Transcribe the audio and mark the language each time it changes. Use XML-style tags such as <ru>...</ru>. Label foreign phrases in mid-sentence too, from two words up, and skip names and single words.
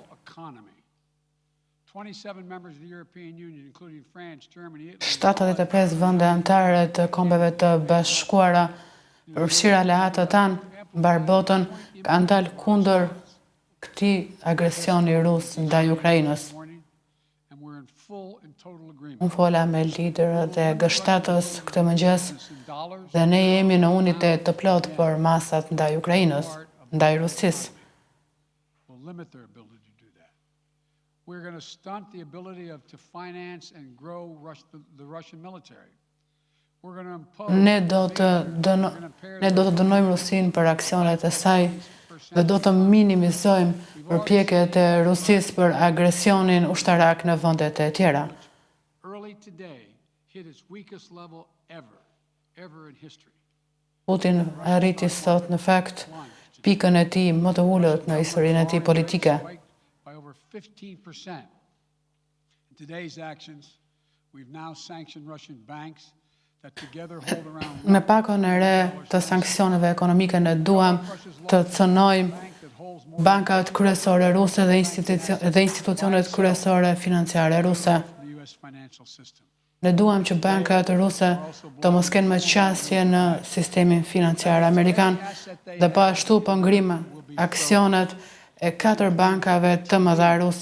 <sq>75 vende anëtare të Kombeve të Bashkuara, përfshirë aleatët tanë mbar botën, kanë dalë kundër këtij agresioni rus ndaj Ukrainës. Unë fola me liderët e G7-s këtë mëngjes dhe ne jemi në unitet të plot për masat ndaj Ukrainës, ndaj Rusisë.</sq> <en>We're going to stunt the ability to finance and grow the Russian military. We're going to impose...</en> <sq>Ne do të dënojmë Rusinë për aksionet e saj dhe do të minimizojmë përpjekjet e Rusisë për agresionin ushtarak në vendet e tjera. Putin arriti sot në fakt pikën e tij më të ulët në historinë e tij politike. 15%.</sq> <en>In today's actions, we've now sanctioned Russian banks that together hold around...</en> <sq>Me pakon e re të sanksioneve ekonomike ne duam të cënojmë bankat kryesore ruse dhe institucionet kryesore financiare ruse. Ne duam që bankat ruse të mos kenë më qasje në sistemin financiar amerikan dhe po ashtu po ngrimë aksionet e 4 bankave të mëdha ruse.</sq>